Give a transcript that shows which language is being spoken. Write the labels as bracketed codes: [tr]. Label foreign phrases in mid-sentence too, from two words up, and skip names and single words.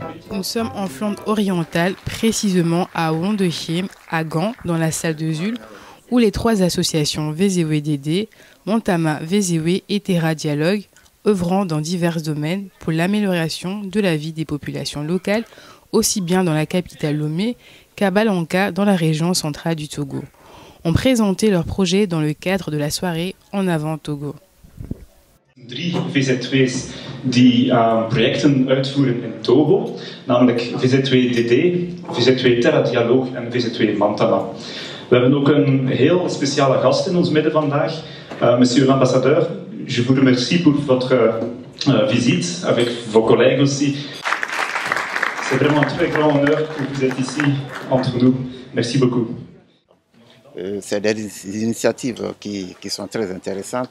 [fr] Nous sommes en Flandre orientale, précisément à Wondechem, à Gand, dans la salle de Zul, où les trois associations VZW-DD, Montama VZW et Terra Dialogue, œuvrant dans divers domaines pour l'amélioration de la vie des populations locales, aussi bien dans la capitale Lomé qu'à Balanka, dans la région centrale du Togo, ont présenté leurs projets dans le cadre de la soirée En avant Togo. [nl] 3 VZW's die projecten uitvoeren in Togo, namelijk VZW-DD, VZW Terra Dialogue en VZW Montama. We hebben ook een heel speciale gast in ons midden vandaag, [fr] monsieur l'ambassadeur. Je vous remercie pour votre visite avec vos collègues aussi. C'est vraiment un très grand honneur que vous êtes ici entre nous. Merci beaucoup. C'est des initiatives qui sont très intéressantes.